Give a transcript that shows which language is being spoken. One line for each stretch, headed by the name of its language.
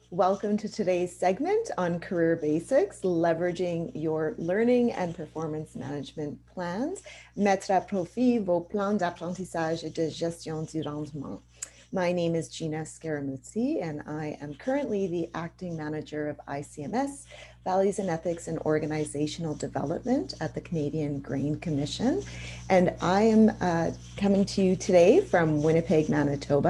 English: Welcome to today's segment on career basics, leveraging your learning and performance management plans.
French: Mettre à profit vos plans d'apprentissage et de gestion du rendement.
English: My name is Gina Scaramuzzi, and I am currently the acting manager of ICMS, Values and Ethics and Organizational Development at the Canadian Grain Commission. And I am coming to you today from Winnipeg, Manitoba.